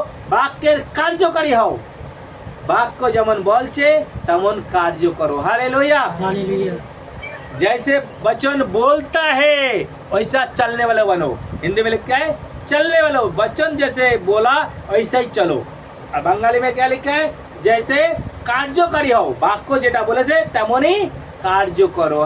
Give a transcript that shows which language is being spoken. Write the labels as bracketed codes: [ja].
[bn] বাক্যের কার্যকারী হও, বাক্য যেমন বলছে তেমন কার্য করো। हालेलुया। [hi] जैसे वचन बोलता है वैसा चलने वाले बनो। हिंदी में लिखा है चलने वाले, वचन जैसे बोला वैसा ही चलो। और बंगाली में क्या लिखा है? जैसे कार्यकारी हो, [bn] বাক্য যেটা বলেছে তেমনই কার্য করো।